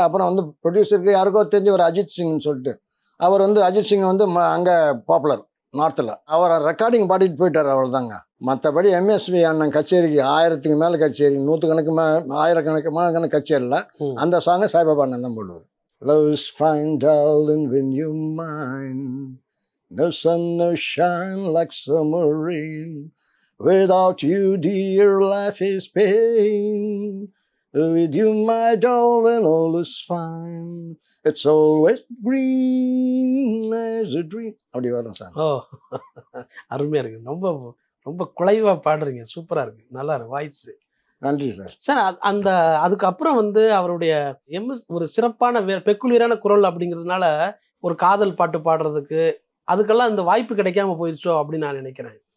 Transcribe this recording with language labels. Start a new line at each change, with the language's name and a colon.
Tamil: அப்புறம் வந்து ப்ரொடியூசருக்கு யாருக்கோ தெரிஞ்ச ஒரு அஜித் சிங்னு சொல்லிட்டு, அவர் வந்து அஜித் சிங் வந்து அங்க பாப்புலர் நார்த்தில், அவர் ரெக்கார்டிங் பாடிட்டு போயிட்டார், அவ்வளோதாங்க. மற்றபடி எம்எஸ்வி அண்ணன் கச்சேரிக்கு 1000க்கு மேலே கச்சேரி, 100 ஆயிரக்கணக்கான கச்சேரியில் அந்த சாங்கை சாய்பாபா அண்ணன் தான் போடுவார்.
English: Love is fine darling when you're mine, no sun no shine like summer rain, without you dear life is pain, with you my darling all is fine, it's always green as a dream.
Tamil: அப்படி வரும் sir. அருமையா இருக்கு. ரொம்ப ரொம்ப குலைவா பாடுறீங்க, சூப்பரா இருக்கு, நல்லா இருக்கு வாய்ஸ். நன்றி சார். சார் அந்த அதுக்கப்புறம் வந்து அவருடைய ஒரு சிறப்பான பெக்குலியரான குரல் அப்படிங்கிறதுனால ஒரு காதல் பாட்டு பாடுறதுக்கு அதுக்கெல்லாம் இந்த வாய்ப்பு கிடைக்காம போயிடுச்சோ அப்படின்னு நான் நினைக்கிறேன்.